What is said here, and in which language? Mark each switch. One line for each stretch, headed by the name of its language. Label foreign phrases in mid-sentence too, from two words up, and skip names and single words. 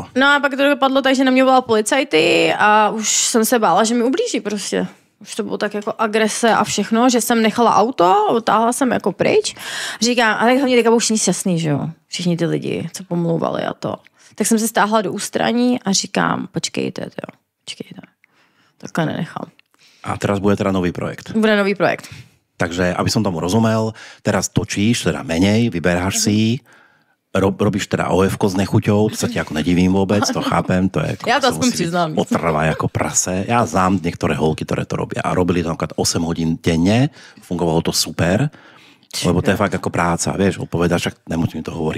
Czech: No a pak to dopadlo tak, že na mě volal policajty a už jsem se bála, že mi ublíží prostě. Už to bylo tak jako agrese a všechno, že jsem nechala auto, otáhla jsem jako pryč. Říkám, a tak hlavně teďka byl všichni šťastný, že jo? Všichni ty lidi, co pomlouvali a to. Tak jsem se stáhla do ústraní a říkám, počkejte, takhle nenechám.
Slovak: A teraz bude teda nový projekt. Bude nový projekt. Takže, aby som tomu rozumel, teraz točíš, teda menej, vyberáš si, robíš teda OF-ko s nechuťou, to sa ti ako nedivím vôbec, to chápem, to je ako,
Czech: ja to aspoň přiznám. Otrvá jako prase.
Slovak: Ja znám niektoré holky, ktoré to robia a robili to napríklad 8 hodín denne, fungovalo to super Lebo to je fakt ako práca, vieš, opovedať, však nemusím to hovoriť.